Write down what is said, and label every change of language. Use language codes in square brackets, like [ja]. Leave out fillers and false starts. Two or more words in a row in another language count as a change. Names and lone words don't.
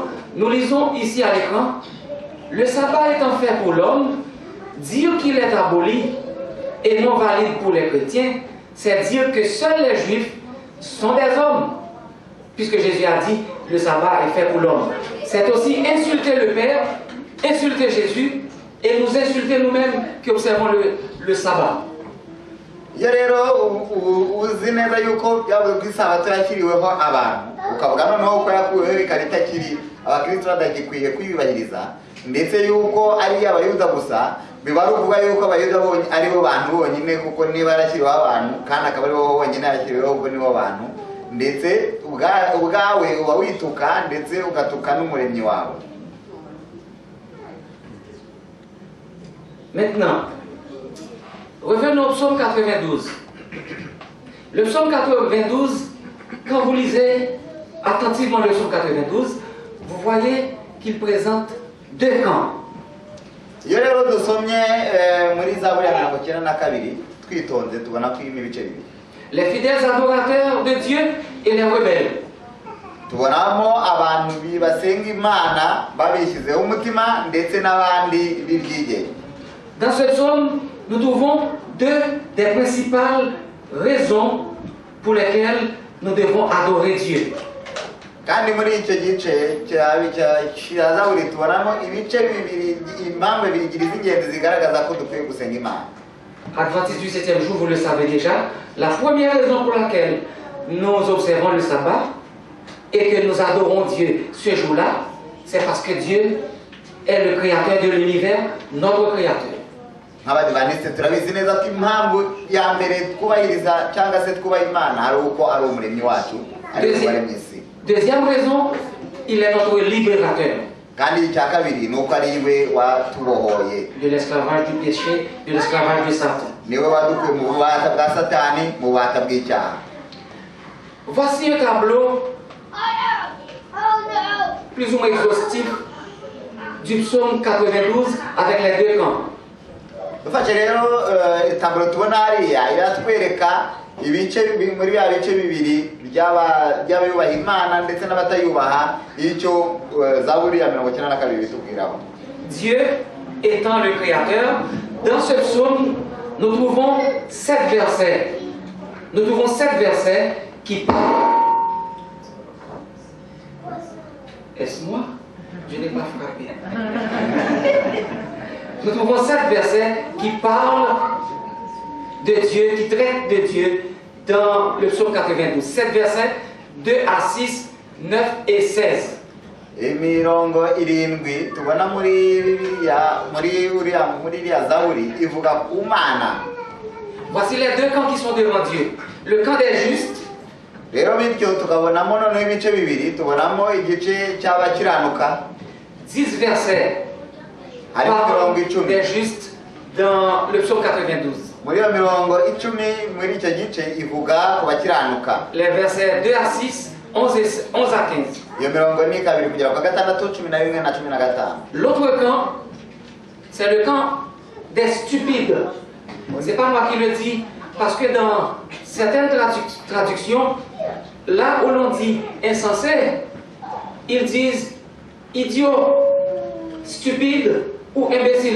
[fr] Nous lisons ici à l'écran: le sabbat étant fait pour l'homme, dire qu'il est aboli et non valide pour les chrétiens, c'est dire que seuls les juifs sont des hommes. Puisque Jésus a dit le sabbat est fait pour l'homme. C'est aussi insulter le Père, insulter Jésus et nous insulter nous-mêmes qui observons le sabbat. [rw] Iyo rero uzi neza yuko byavuze ko isabato yakiriweho abantu ukavuga noneho ko yakuweho ikaritakiri abakristo badagikwiye kwiyubahiriza, ndetse yuko ari abayuda gusa, biba ari ukuvuga yuko abayuda ari bo bantu bonyine, kuko niba yarashyiriweho abantu kandi akaba ari bo bonyine yashyiriweho, ubwo nibo bantu, ndetse ubwawe uba wituka ndetse ugatuka n'umuremyi wawe. [fr] Maintenant, revenons au psaume 92. Le psaume 92, quand vous lisez attentivement le psaume 92, vous voyez qu'il présente deux camps. [rw] Iyo rero dusomye muri Zaburi ya 92 twitonze tubona ko irimo ibice bibiri: [fr] les fidèles adorateurs de Dieu et les rebelles. [rw] Tubonamo abantu basenga Imana babishyizeho umutima ndetse n'abandi bibyigeye. [fr] Dans ce psaume, nous trouvons deux des principales raisons pour lesquelles nous devons adorer Dieu. [rw] Kandi muri icyo gice cya Zaburi tubonamo ibice bibiri, impamvu ebyiri z'ingenzi zigaragaza ko dukwiye gusenga Imana. [fr] Adventiste du 7e jour, vous le savez déjà, la première raison pour laquelle nous observons le sabbat et que nous adorons Dieu ce jour-là, c'est parce que Dieu est le créateur de l'univers, notre créateur. [rw] Nk'Abadivantisite turabizi neza ko impamvu ya mbere twubahiriza cyangwa se twubaha Imana ari uko ari umuremyi wacu, ari we waremye isi. [fr] Deuxième raison, il est notre libérateur. [rw] Kandi icya kabiri ni uko ari we watubohoye [fr] De l'esclavage du péché, de l'esclavage de Satan. [rw] niwe wadukuye mu bubata bwa Satani, mu bubata bw'icyaha. [fr] Voici un tableau plus ou moins exhaustif du psaume 92 avec les deux camps. [rw] Dufashe rero taburo tubona hariya iratwereka ibice muri ya bice bibiri by'abayubaha Imana ndetse n'abatayubaha, icyo Zaburi ya 92 bitubwiraho. [fr] Dieu étant le créateur, dans ce psaume, nous trouvons 7 versets. Nous trouvons 7 versets qui parlent. Est-ce moi? Je n'ai pas frappé. Nous trouvons 7 versets qui parlent de Dieu, qui traitent de Dieu dans le psaume 92. 7 versets, 2 à 6, 9 et 16. [rw] Imirongo irindwi tubona muri Bibiliya, muri iriya Zaburi ivuga ku Mana. [fr] Voici les deux camps qui sont devant Dieu. Le camp des justes. [rw] Rero bityo tukabonamo noneho ibice bibiri, tubonamo igice cy'abakiranuka [fr] 10 versets [rw] harimo mirongo [fr] parlent [rw] icumi [fr] des justes dans le psaume 92. [rw] muri iyo mirongo 10 muri icyo gice ivuga ku bakiranuka. [fr] Les versets 2 à 6, 11 à 15. [rw] Iyo mirongo ni 2 kugera ku 6, 11 na 15. [fr] L'autre camp, c'est le camp des stupides. C'est pas moi qui le dis, parce que dans certaines traductions, là où l'on dit insensé, ils disent idiot, stupide ou imbécile.